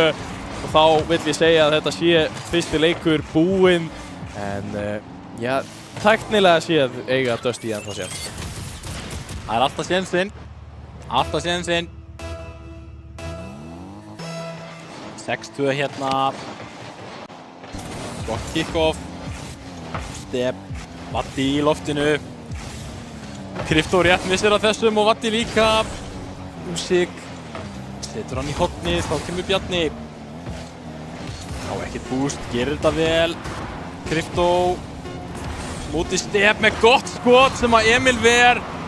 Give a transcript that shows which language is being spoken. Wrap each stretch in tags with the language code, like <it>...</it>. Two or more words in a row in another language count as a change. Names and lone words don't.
<is>Og þá vill ég segja að þetta sé fyrsti leikur búinn. En já, tæknilega séð eiga Dusty ennþá séð. Það er alltaf sénsinn. Alltaf sénsinn. 6-2 hérna. Gott kick-off. Step. Vatti í loftinu. Krypto rétt missir af þessum og Vatti líka. Úsik. Setur hann í hornið, þá kemur Bjarni. Á ekkert boost, gerir þetta vel. Krypto. Múti Step með gott skot sem að Emil ver.</is>